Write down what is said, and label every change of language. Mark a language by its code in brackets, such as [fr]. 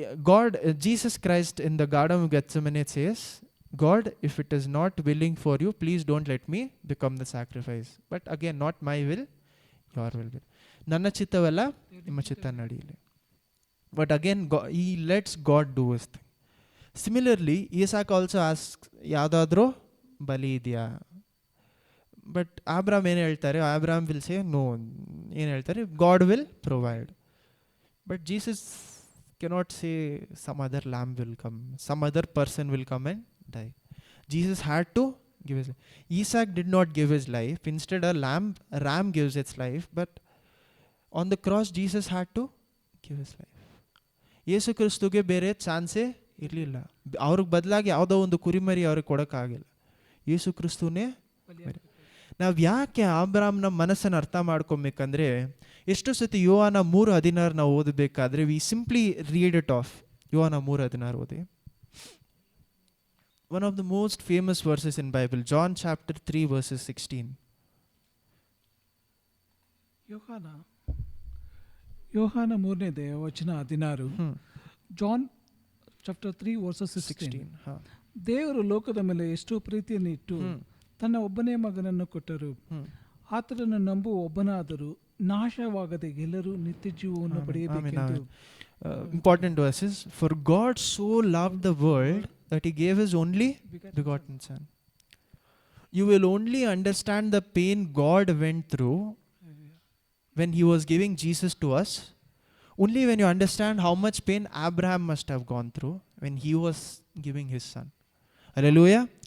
[en] God Jesus Christ in the garden of Gethsemane says, God if it is not willing for you, please don't let me become the sacrifice, but again not my will your will be, [kn] ನನ್ನ ಚಿತ್ತವಲ್ಲ ನಿಮ್ಮ ಚಿತ್ತ ನಡೀಲಿ. [en] But again ಈ lets God do his thing. Similarly Isaac also ask, [kn] ಯಾವುದಾದ್ರೂ ಬಲಿ ಇದೆಯಾ, [en] but Abram [kn] ಏನು ಹೇಳ್ತಾರೆ, [en] Abram will say no, ಏನು ಹೇಳ್ತಾರೆ, God will provide. But Jesus cannot say some other lamb will come, some other person will come and die. Jesus had to give his life. Isaac did not give his life, instead a ram gives its life, but on the cross Jesus had to give his life. [kn] ಯೇಸು ಕ್ರಿಸ್ತುಗೆ ಬೇರೆ ಚಾನ್ಸೇ ಇರಲಿಲ್ಲ, ಅವ್ರಿಗೆ ಬದಲಾಗಿ ಯಾವುದೋ ಒಂದು ಕುರಿಮರಿ ಅವ್ರಿಗೆ ಕೊಡೋಕ್ಕಾಗಿಲ್ಲ, ಯೇಸು ಕ್ರಿಸ್ತುನೇ. ನಾವು ಯಾಕೆ ಅಬ್ರಾಮ್ನ ಮನಸ್ಸನ್ನು ಅರ್ಥ ಮಾಡ್ಕೊಬೇಕಂದ್ರೆ, ಎಷ್ಟು ಸತಿ ಯೋಹಾನ 3:16 ನಾವು ಓದಬೇಕಾದ್ರೆ [en] We simply read it off. [kn] ಯೋಹಾನ 3:16 ಓದಿ. [en] One of the most famous verses in Bible, John chapter 3 verses 16. [kn] ಯೋಹಾನ 3ನೇ ವಚನ 16. [en] John chapter 3 verses 16. [kn] ದೇವರು ಲೋಕದ ಮೇಲೆ ಎಷ್ಟೋ ಪ್ರೀತಿಯನ್ನು ಇಟ್ಟು ತನ್ನ ಒಬ್ಬನೇ ಮಗನನ್ನು ಕೊಟ್ಟರು, ಆತನನ್ನು ನಂಬುವ ಒಬ್ಬನಾದರೂ ನಾಶವಾಗದೆ ಎಲ್ಲರೂ ನಿತ್ಯ ಜೀವವನ್ನು ಪಡೆಯಬೇಕೆಂದು. [en] Important verses. For God so loved the world that he gave his only begotten son. You will only understand the pain God went through when he was giving Jesus to us, only when you understand how much pain Abraham must have gone through when he was giving his son. Hallelujah.